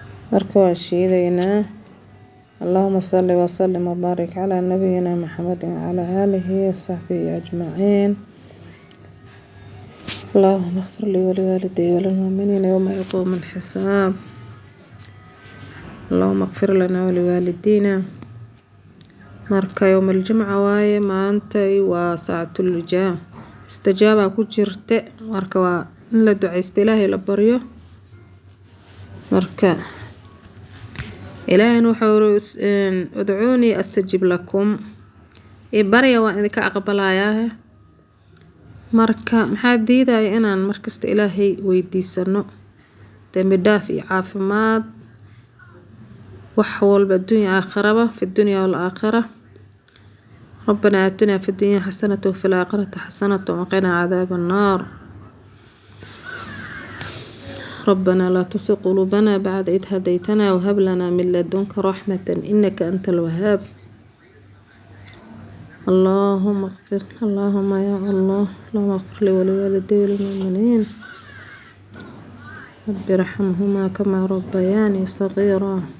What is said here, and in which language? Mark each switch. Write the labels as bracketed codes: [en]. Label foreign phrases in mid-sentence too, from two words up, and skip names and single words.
[so] marka waan shiidaynaa. [ar] اللهم صل وسلم وبارك على نبينا محمد وعلى آله وصحبه أجمعين. اللهم اغفر لي ولوالدي وللمؤمنين يوم يقوم الحساب. اللهم اغفر لنا ولوالدينا. [so] marka [ar] يوم الجمعة [so] waaye maantay waa [ar] ساعة الاستجابة [so] ku jirte marka waa in la duceysto Ilaahay la baryo. marka Ilaahay wuxuu [ar] ادعوني أستجب لكم [so] barya waan idinka aqbalayaa. marka maxaa diidaya inaan markasta Ilaahay weydiisano dambi dhaaf iyo caafimaad wax walba adduunyo aakhiraba [ar] في الدنيا والآخرة. ربنا آتنا في الدنيا حسنة وفي الآخرة حسنة وقنا عذاب النار. ربنا لا تزغ قلوبنا بعد إذ هديتنا وهب لنا من لدنك رحمة إنك أنت الوهاب. اللهم اغفر اللهم يا الله اللهم اغفر لي ولوالدي وللمؤمنين رب ارحمهما كما ربياني صغيرا.